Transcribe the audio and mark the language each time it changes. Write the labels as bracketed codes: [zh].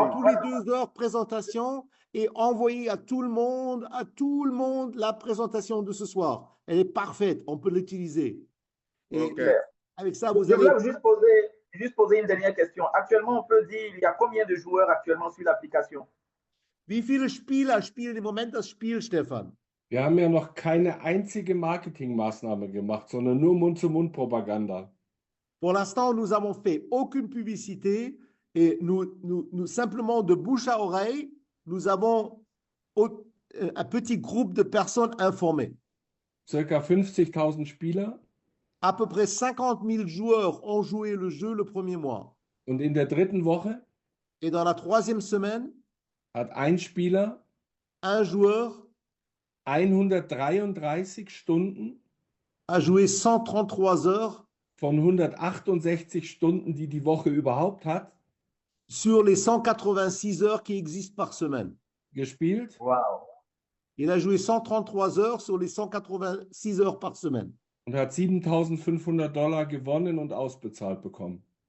[fr] heures, tous les 2 heures présentation et envoyer à tout le monde la présentation de ce soir. Elle est parfaite, on peut l'utiliser. Et OK. avec ça, Je vous allez. voulais juste poser une dernière question. Actuellement, on peut dire, il y a combien de joueurs actuellement sur l'application? [de] Wie viele Spieler spielen im Moment das Spiel, Stefan? Wir haben ja noch keine einzige Marketingmaßnahme gemacht, sondern nur Mund-zu-Mund-Propaganda. [fr] Pour l'instant, nous n'avons fait aucune publicité et nous simplement de bouche à oreille, nous avons un petit groupe de personnes informées. [de] Circa 50.000 Spieler. [fr] À peu près 50 000 joueurs ont joué le jeu le premier mois. [de] Und in der dritten Woche [fr] Et dans la 3e semaine, [de] hat ein Spieler [fr] un joueur [de] 133 Stunden [fr] a joué 133 heures [de] von 168 Stunden, die die Woche überhaupt hat, [fr] sur les 186 heures qui existent par semaine. [de] gespielt. Wow. [fr] Il a joué 133 heures sur les 186 heures par semaine. [de] Und hat $7.500 gewonnen und ausbezahlt bekommen.